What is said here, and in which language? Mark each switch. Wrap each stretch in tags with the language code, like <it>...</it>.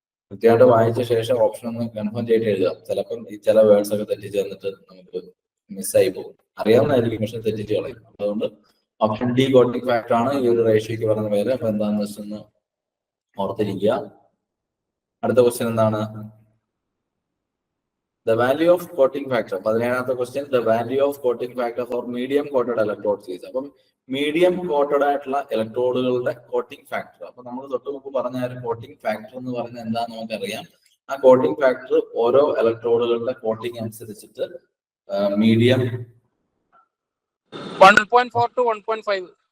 <ml>കൃത്യമായിട്ട് വായിച്ച ശേഷം ഓപ്ഷൻ ഒന്ന് കൺഫേം ചെയ്തിട്ട് എഴുതുക. ചിലപ്പം ഈ ചില വേർഡ്സ് ഒക്കെ തെറ്റിച്ച് തന്നിട്ട് നമുക്ക് മിസ്സായി പോകും. അറിയാവുന്നതായിരിക്കും പക്ഷെ തെറ്റിച്ച് കളയും. അതുകൊണ്ട് ഓപ്ഷൻ ഡി കോട്ടിംഗ് ഫാക്ടർ ആണ് ഈ ഒരു റേഷ്യോക്ക് പറയുന്ന പേര്. അപ്പൊ എന്താണെന്ന് വെച്ചൊന്ന് ഓർത്തിരിക്കുക. അടുത്ത ക്വസ്റ്റ്യൻ എന്താണ്?</ml> <en>The value of coating factor.</en> <ml>17ാമത്തെ question,</ml> <en>the value of coating factor for medium coated electrodes is.</en> <ml>അപ്പം മീഡിയം കോട്ടഡ് ആയിട്ടുള്ള ഇലക്ട്രോഡുകളുടെ കോട്ടിംഗ് ഫാക്ടർ. അപ്പൊ നമ്മൾ തൊട്ട് മുമ്പ് പറഞ്ഞ ഒരു കോട്ടിംഗ് ഫാക്ടർ എന്ന് പറയുന്നത് എന്താണെന്ന് നമുക്കറിയാം. ആ കോട്ടിംഗ് ഫാക്ടർ ഓരോ ഇലക്ട്രോഡുകളുടെ കോട്ടിംഗ് അനുസരിച്ചിട്ട് മീഡിയം</ml> <en>1.4 to 1.5.</en>